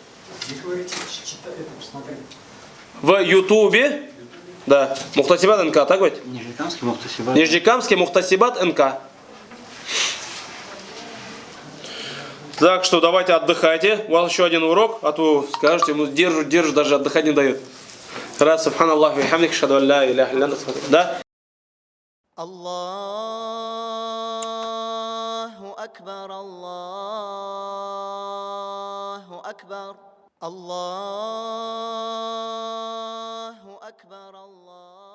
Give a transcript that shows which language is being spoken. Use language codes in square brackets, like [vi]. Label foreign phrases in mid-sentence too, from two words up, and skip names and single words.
[ru] В Ютубе, да, Мухтасибат НК, так ведь? Нижнекамский Мухтасибат. Нижнекамский Мухтасибат НК. Так что давайте отдыхайте. У вас еще один урок, а то скажете, ему держу, даже отдыхать не дают. [ar] Раз, субханаллах, وبحمدك، أشهد ألا إله إلا أنت. Да? الله أكبر، الله أكبر، الله أكبر، الله.